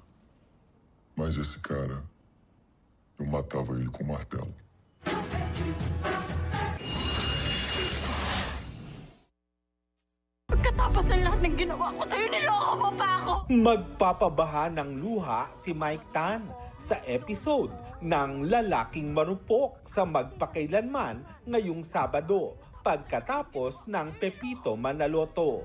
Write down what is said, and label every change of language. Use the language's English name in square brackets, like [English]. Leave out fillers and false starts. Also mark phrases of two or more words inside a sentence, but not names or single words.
[Portuguese] Mas esse cara, eu matava ele com um martelo. [Filipino] Pagkatapos ng lahat ng ginawa ko sa'yo, niloko mo pa ako! Magpapabaha ng luha si Mike Tan sa episode ng Lalaking Marupok sa Magpakailanman ngayong Sabado pagkatapos ng Pepito Manaloto.